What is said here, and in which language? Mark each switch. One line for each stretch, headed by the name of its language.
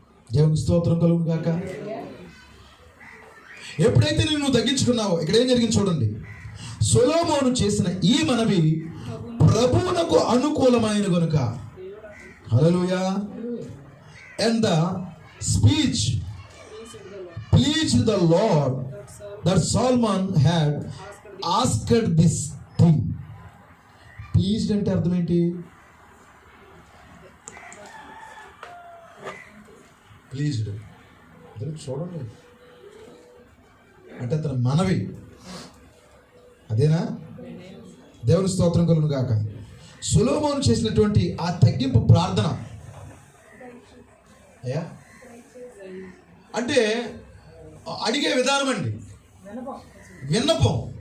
Telugu: దేవునికి స్తోత్రం కలుగును గాక. ఎప్పుడైతే నువ్వు తగ్గించుకున్నావో ఇక్కడ ఏం జరిగింది చూడండి. సొలొమోను చేసిన ఈ మనవి ప్రభువునకు అనుకూలమైన గనుక. హల్లెలూయా.
English: And the speech pleased the Lord that Solomon had asked this thing.
Telugu: Pleased అంటే అర్థం ఏంటి? ప్లీజ్డ్ చూడండి అంటే అతని మనవి అదేనా? దేవుని స్తోత్రం కలుగును గాక. సొలొమోను చేసినటువంటి ఆ తగ్గింపు ప్రార్థన అయ్యా అంటే అడిగే విధానం అండి, విన్నపం.